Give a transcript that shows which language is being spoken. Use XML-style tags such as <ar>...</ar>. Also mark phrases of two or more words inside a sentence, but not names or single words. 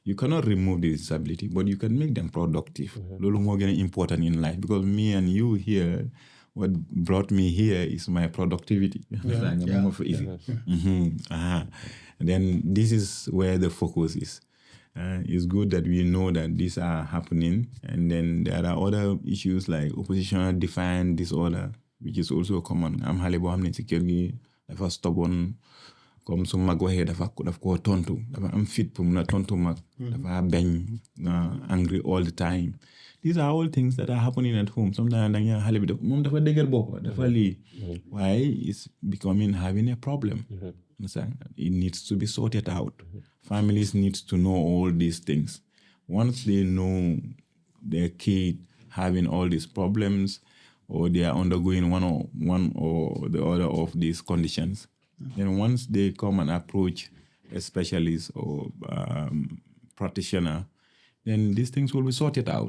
<en>You cannot remove the disability, but you can make them productive. Lolo more important in life because me and you here, what brought me here is my productivity. And then this is where the focus is. It's good that we know that these are happening, and then there are other issues like oppositional defiant disorder, which is also common.</en> <wo>I'm xale boo xam ne ci kër gi dafa stubborn comme su mag waxee daf ko tontu dafa am fit pour mun a tontu mag dafa bañ</wo> <en>angry all the time. These are all things that are happening at home.</en> <wo>Sometimes danga xale bi moom dafa dëgër bopp dafa lii waaye</wo> <en>it's becoming having a problem. It needs to be sorted out. Families need to know all these things. Once they know their kid having all these problems or they are undergoing one or the other of these conditions, then once they come and approach a specialist or practitioner, then these things will be sorted out.</en>